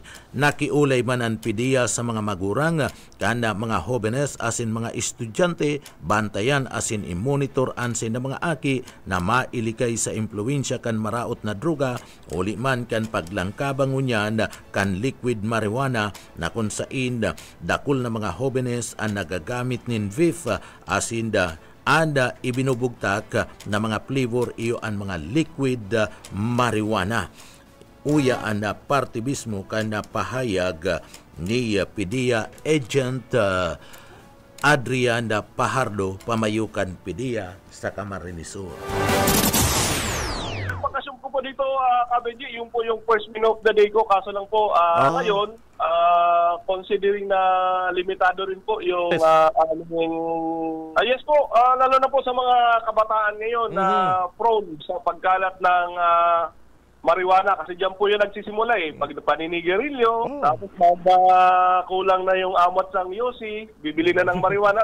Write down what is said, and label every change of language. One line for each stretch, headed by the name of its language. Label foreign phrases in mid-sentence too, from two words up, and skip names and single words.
Bikol: Nakiulay man ang PDEA sa mga magurang kan mga jóvenes asin mga estudyante, bantayan asin i-monitor ansin na mga aki na mailikay sa impluensya kan maraot na droga uli man kan paglangkabang unyan kan liquid marijuana na kung saan dakul na mga jóvenes ang nagagamit nin VIF asin anda ibinubugtak na mga flavor iyo ang mga liquid marijuana. Uya ang partibismo kan pahayag ni PDEA Agent Adrian Pajardo pamayukan PDEA sa Kamara de Sur.
Filipino: Pagkasyon ko po dito, Kabenji, yung po yung
English: first minute of the day
Filipino: ko, kaso lang po ngayon, considering na limitado rin po yung yes po, lalo na po sa mga kabataan ngayon na prone sa pagkalat ng marijuana kasi diyan po yung nagsisimula pag paninigarilyo, tapos kulang na yung amot ng yosi, bibili na ng marijuana.